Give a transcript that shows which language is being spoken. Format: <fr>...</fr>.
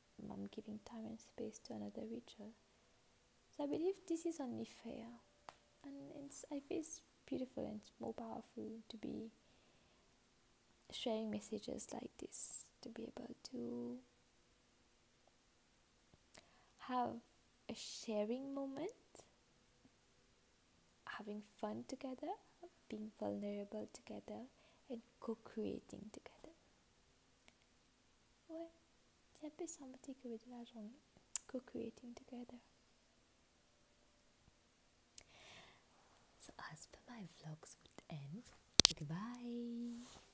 <en>I'm giving time and space to another ritual. So I believe this is only fair, and I feel it's beautiful and it's more powerful to be sharing messages like this, to be able to have a sharing moment, having fun together, being vulnerable together, and co-creating together.</en> <fr>Ouais, c'est un peu ça mon takeaway de la journée.</fr> <en>Co-creating together. So as per my vlogs would end, goodbye.</en>